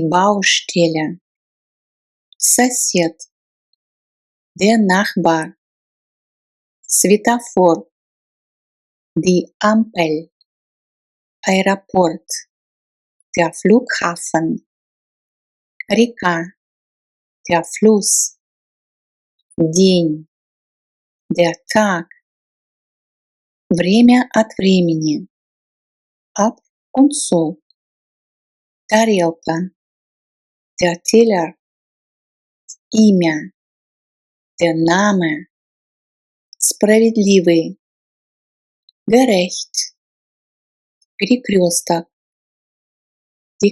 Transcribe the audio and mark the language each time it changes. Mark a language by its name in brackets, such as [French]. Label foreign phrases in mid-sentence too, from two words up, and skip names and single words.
[German] Baustelle, сосед, der Nachbar, светофор, die Ampel, аэропорт, der Flughafen, река, der Fluss, день, der Tag, [Russian] время от времени, [German] ab und zu, тарелка, der Teller, имя, der Name, [Russian] справедливый, gerecht, перекресток, die